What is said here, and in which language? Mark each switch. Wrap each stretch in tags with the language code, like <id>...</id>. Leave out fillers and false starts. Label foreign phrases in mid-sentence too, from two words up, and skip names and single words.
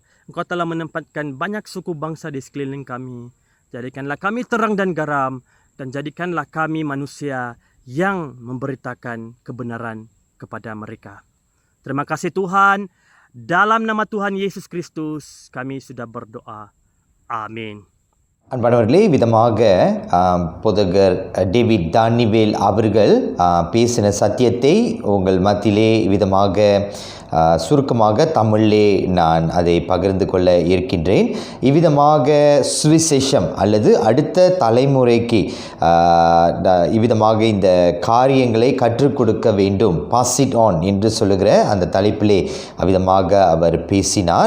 <ms>Engkau telah menempatkan banyak suku bangsa di sekeliling kami. Jadikanlah kami terang dan garam, dan jadikanlah kami manusia yang memberitakan kebenaran kepada mereka. Terima kasih Tuhan. Dalam nama Tuhan Yesus Kristus, kami sudah berdoa. Amin.</ms> <ta>அன்பானவர்களே, விதமாக போதகர் டேவிட் தானிவேல் அவர்கள் பேசின சத்தியத்தை உங்கள் மத்தியிலே விதமாக சுருக்கமாக தமிழிலே நான் அதை பகிர்ந்து கொள்ள இருக்கின்றேன். இவ்விதமாக சுவிசேஷம் அல்லது அடுத்த தலைமுறைக்கு இவ்விதமாக இந்த காரியங்களை கற்றுக் கொடுக்க வேண்டும், பாஸ் இட் ஆன் என்று சொல்லுகிற அந்த தலைப்பிலே அவ்விதமாக அவர் பேசினார்.</ta>